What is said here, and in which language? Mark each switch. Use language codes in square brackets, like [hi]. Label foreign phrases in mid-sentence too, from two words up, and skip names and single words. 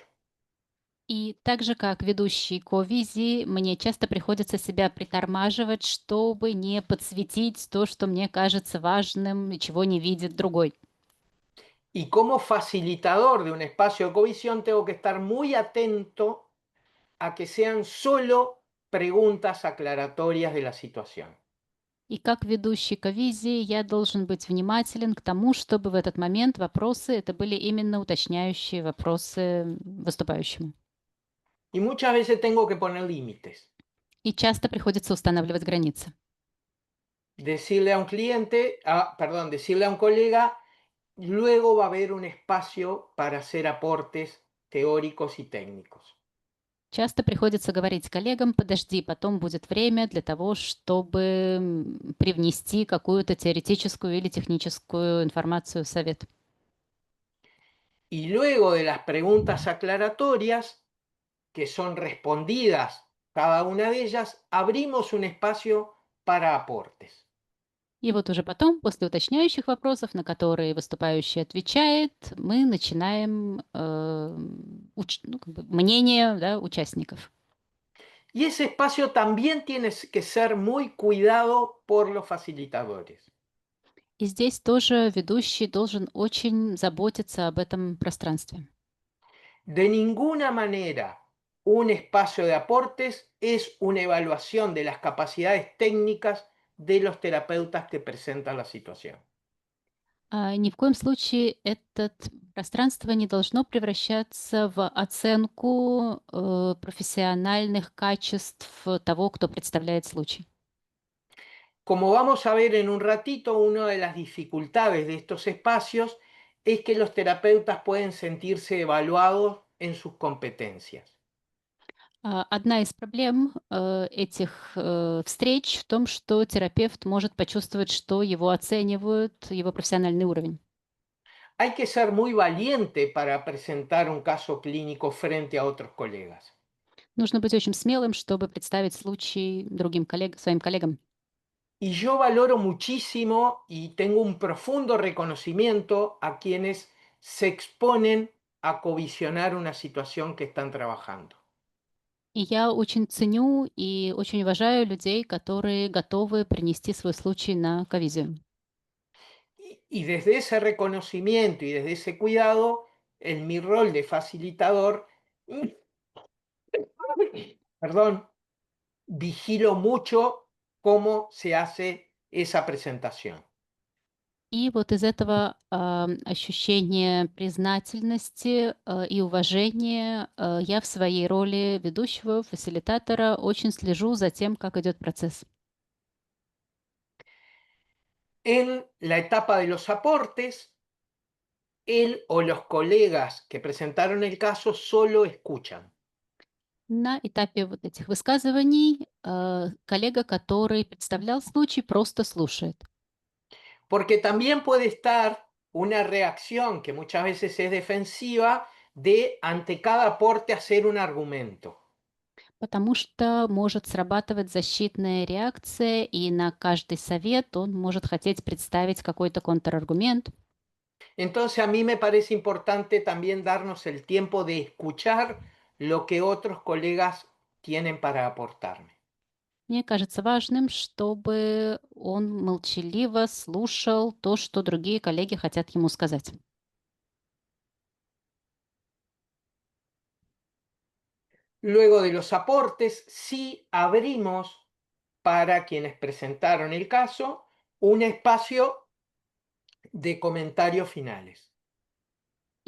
[ru] И так же, как ведущий ковизи, мне часто приходится себя притормаживать, чтобы не подсветить то, что мне кажется важным и чего не видит другой. [es] Y como facilitador de un espacio de covisión, tengo que estar muy atento a que sean solo preguntas aclaratorias de la situación. [ru] И как ведущий ковизи я должен быть внимателен к тому, чтобы в этот момент вопросы это были именно уточняющие вопросы выступающему. [es] Y muchas veces tengo que poner límites. [ru] И часто приходится устанавливать границы. [es] Decirle a un cliente, decirle a un colega, luego va a haber un espacio para hacer aportes teóricos y técnicos. [ru] Часто приходится говорить коллегам: подожди, потом будет время для того, чтобы привнести какую-то теоретическую или техническую информацию в совет. [es] Y luego de las preguntas aclaratorias, que son respondidas cada una de ellas, abrimos un espacio para aportes. [ru] И вот уже потом, после уточняющих вопросов, на которые выступающий отвечает, мы начинаем как бы мнение, да, участников. [es] Y ese espacio también tiene que ser muy cuidado por los facilitadores. [ru] И здесь тоже ведущий должен очень заботиться об этом пространстве. [es] De ninguna manera un espacio de aportes es una evaluación de las capacidades técnicas de los terapeutas que presentan la situación. [ru] Ни в коем случае это пространство не должно превращаться в оценку профессиональных качеств того, кто представляет случай. [es] Como vamos a ver en un ratito, una de las dificultades de estos espacios es que los terapeutas pueden sentirse evaluados en sus competencias. [ru] Одна из проблем этих встреч в том, что терапевт может почувствовать, что его оценивают, его профессиональный уровень. [es] Hay que ser muy valiente para presentar un caso clínico frente a otros colegas. [ru] Нужно быть очень смелым, чтобы представить случай своим коллегам. [es] Y yo valoro muchísimo y tengo un profundo reconocimiento a quienes se exponen a covisionar una situación que están trabajando. [ru] И я очень ценю и очень уважаю людей, которые готовы принести свой случай на ковизию. [es] Y desde ese reconocimiento y desde ese cuidado, en mi rol de facilitador, perdón, vigilo mucho cómo se hace esa presentación. [ru] И вот из этого ощущения признательности и уважения я в своей роли ведущего, фасилитатора очень слежу за тем, как идет процесс. [es] En la etapa de los aportes, él o los colegas que presentaron el caso solo escuchan. [ru] На этапе вот этих высказываний коллега, который представлял случай, просто слушает. [es] Porque también puede estar una reacción que muchas veces es defensiva de ante cada aporte hacer un argumento. [ru] Потому что может срабатывать защитная реакция, и на каждый совет он может хотеть представить какой-то контраргумент. [es] Entonces a mí me parece importante también darnos el tiempo de escuchar lo que otros colegas tienen para aportarme. [ru] Мне кажется важным, чтобы он молчаливо слушал то, что другие коллеги хотят ему сказать. [es] Luego de los aportes, sí abrimos para quienes presentaron el caso un espacio de comentarios finales.